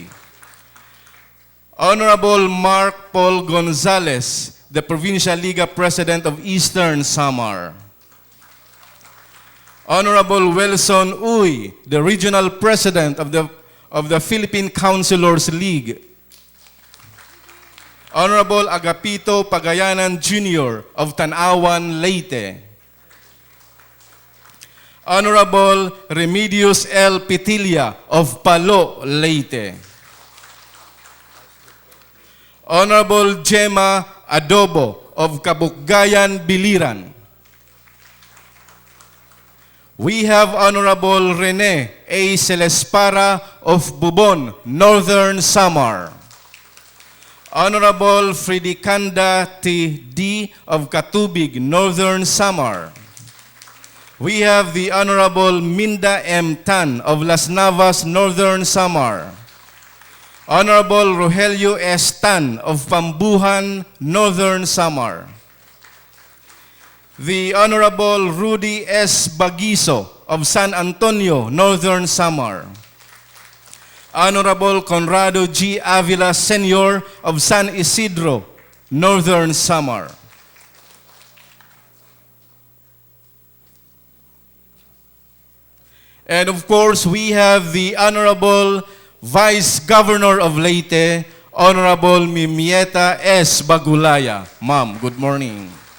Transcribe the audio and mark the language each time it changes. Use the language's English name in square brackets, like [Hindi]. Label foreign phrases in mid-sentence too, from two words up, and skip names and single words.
[English] Honorable Mark Paul Gonzalez, the Provincial Liga President of Eastern Samar. Honorable Wilson Uy, the Regional President of the Philippine Councilors League. Honorable Agapito Pagayanan Jr. of Tanawan, Leyte. Honorable Remedios L. Pitilla of Palo, Leyte. Honorable Gemma Adobo of Kabukgayan, Biliran. We have Honorable Rene A. Celespara of Bubon, Northern Samar. Honorable Fredicanda T. D. of Katubig, Northern Samar. We have the Honorable Minda M. Tan of Las Navas, Northern Samar. Honorable Rogelio S. Tan of Pambuhan, Northern Samar. The Honorable Rudy S. Bagiso of San Antonio, Northern Samar. Honorable Conrado G. Avila Sr. of San Isidro, Northern Samar. And of course, we have the Honorable Vice Governor of Leyte, Honorable Mimieta S. Bagulaya. Ma'am, good morning.